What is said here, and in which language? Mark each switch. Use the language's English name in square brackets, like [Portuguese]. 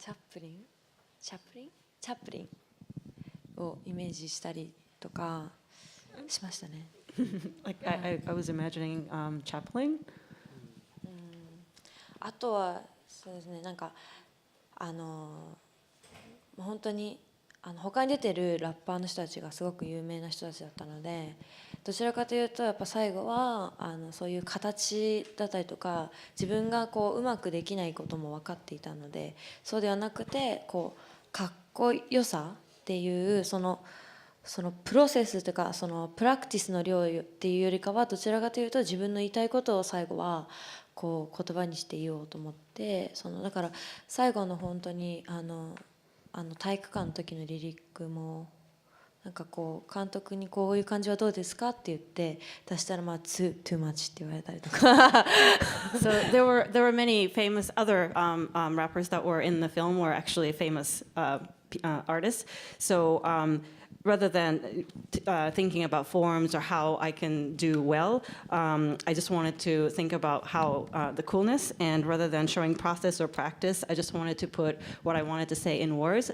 [Japanese] チャップリンをイメージしたりとかしましたね。 [English] Like I was imagining Chaplin. [Japanese] あとはそうですね、なんか本当に他に出てるラッパーの人たちがすごく有名な人たちだったので、どちらかというとやっぱ最後はそういう形だったりとか自分がこううまくできないことも分かっていたので、そうではなくてこうかっこよさっていうそのプロセスというかそのプラクティスの量っていうよりかはどちらかというと自分の言いたいことを最後はこう言葉にして言おうと思って、だから最後の本当に体育館の時のリリックもなんかこう監督にこういう感じはどうですかって言って出したらまあ [English] too much [Japanese] って言われたりとか。 [English] So there were many famous other rappers that were in the film were actually famous artists. So rather than thinking about forms or how I can do well, I just wanted to think about how the coolness, and rather than showing process or practice, I just wanted to put what I wanted to say in words.